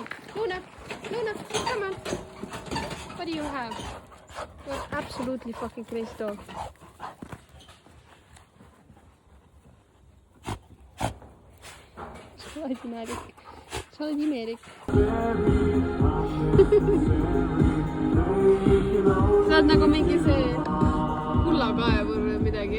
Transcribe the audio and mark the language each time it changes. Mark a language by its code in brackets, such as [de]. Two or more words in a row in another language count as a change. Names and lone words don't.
[en] Luna, come on. What do you have? You're absolutely fucking crazy dog. [et] Sa oled imelik. Sa oled imelik. Sa oled nagu mingi see kullakaevur või midagi.